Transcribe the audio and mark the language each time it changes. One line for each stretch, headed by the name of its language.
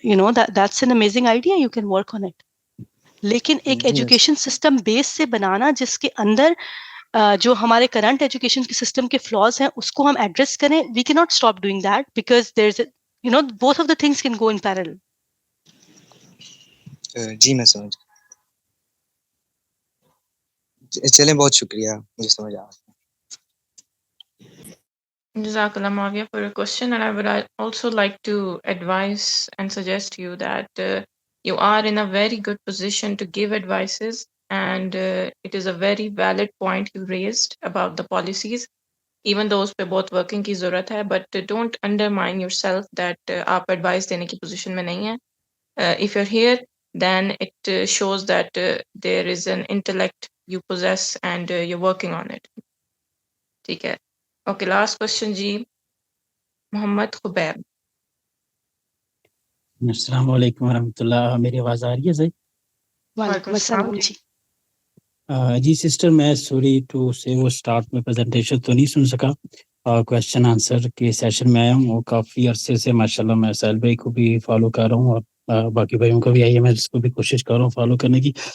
English: That's an amazing idea. You can work on it.
Hindi: लेकिन एक education system base से बनाना जिसके अंदर जो हमारे करंट एजुकेशन के सिस्टम के फ्लॉज हैं उसको हम एड्रेस करें.
English: We can not stop doing that because there is both of the things can go in parallel.
Hindi: जी मैं समझ. चलें, बहुत शुक्रिया, मुझे समझ आ.
English: Jazakallah Mavia for your question, and I would also like to advise and suggest you that you are in a very good position to give advices, and it is a very valid point you raised about the policies. Even though
Hindi: उस पे बहुत working की ज़रूरत है,
English: but don't undermine yourself that
Hindi: आप advice देने की position में नहीं हैं.
English: If you're here, then it shows that there is an intellect you possess and you're working on it.
Hindi: ठीक है.
English: Okay, last question जी, मोहम्मद खुबैब.
Hindi: अस्सलाम वालेकुम वरहमतुल्लाह. मेरी आवाज़ आ रही है सही? वालेकुम अस्सलाम जी. जी सिस्टर, मैं
English: sorry to say
Hindi: वो स्टार्ट में प्रेजेंटेशन तो नहीं सुन सका. क्वेश्चन आंसर के सेशन में आया हूँ और काफ़ी अरसे से माशाल्लाह मैं साहिल भाई को भी फॉलो कर रहा हूँ और बाकी भाइयों को भी आई है, मैं इसको भी कोशिश कर रहा हूँ फॉलो करने की.